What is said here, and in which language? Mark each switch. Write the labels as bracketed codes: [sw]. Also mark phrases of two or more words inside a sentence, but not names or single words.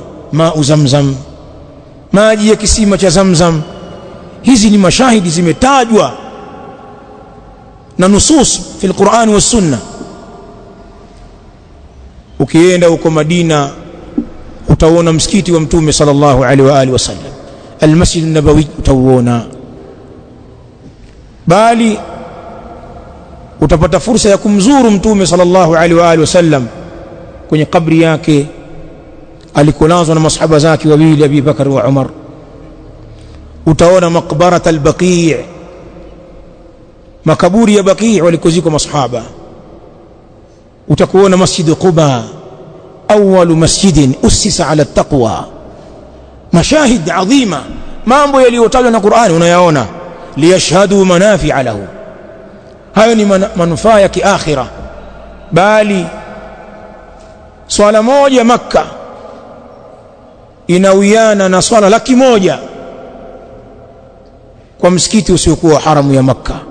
[ar] ماء زمزم, [sw] maji ya kisima cha Zamzam. Hizi ni mashahidi zimetajwa na [ar] نصوص في القرآن والسنة. [sw] Ukienda huko Madina utaona msikiti wa Mtume [ar] صلى الله عليه وعلى آله وسلم. [sw] Al-Masjid an-Nabawi utauona, bali utapata fursa ya kumzuru Mtume [ar] صلى الله عليه وعلى آله وسلم [sw] kwenye kabri yake alikolazwa na masahaba zake wawili, Abi Bakar wa Umar. Utaona [ar] مقبرة البقيع', [sw] makaburi ya Baqi' walikozikwa masahaba. Utakuona Masjid Quba, [ar] أول مسجد أسس على التقوى. مشاهد عظيمة, [sw] mambo yaliyotajwa na Qur'ani unayaona. [ar] ليشهدوا منافع له, [sw] hayo ni manufaa ya kiakhira. Bali swala moja Makka inawiana na swala 100,000 kwa msikiti usiokuwa haramu ya Makka.